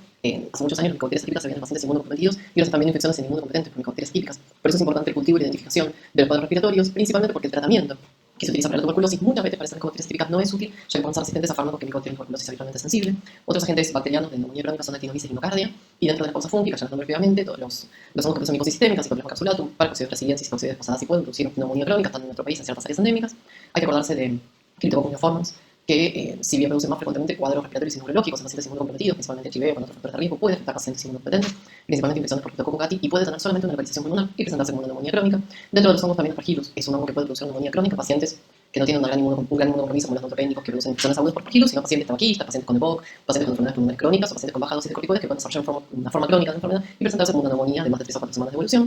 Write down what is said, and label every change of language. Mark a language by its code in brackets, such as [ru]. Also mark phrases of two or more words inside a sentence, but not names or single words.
[es] Hace muchos años las micobacterias atípicas se veían en pacientes inmunocomprometidos y ahora se están viendo infecciones en inmunocompetentes por micobacterias atípicas. Por eso es importante el cultivo y la identificación de los cuadros respiratorios, principalmente porque el tratamiento que se utiliza para la tuberculosis muchas veces para estas micobacterias típicas no es útil, ya que pueden ser resistentes a fármacos que micobacterias tuberculosis es habitualmente sensible. Otros agentes bacterianos de neumonía crónica son la actinomyces y miocardia, y dentro de las causas fúngicas, ya las nombré previamente, todos los hongos que producen micosis sistémica, Pseudomonas capsulatum, Paracoccidioides brasiliensis, Coccidioides pasadas y pueden producir neumonía crónica, están en nuestro país en ciertas áreas endémicas. Hay que acordarse de Cryptococcus neoformans, que si bien producen más frecuentemente cuadros respiratorios inmunológicos en pacientes inmunocomprometidos, principalmente HIV o con otros factores de riesgo, puede afectar a pacientes inmunocompetentes, principalmente infecciones por Cryptococcus gattii, y puede tener solamente una localización pulmonar y presentarse como una neumonía crónica. Dentro de los hongos también Aspergillus es un hongo que puede producir neumonía crónica, pacientes que no tienen un gran inmunocompromiso como los neutropénicos que producen infecciones agudas por Aspergillus, sino pacientes tabaquistas, pacientes con EPOC, pacientes con enfermedades pulmonares crónicas o pacientes con baja dosis de corticoides que pueden desarrollar una forma crónica de la enfermedad y presentarse como una neumonía de más de 3 o 4 semanas de evolución.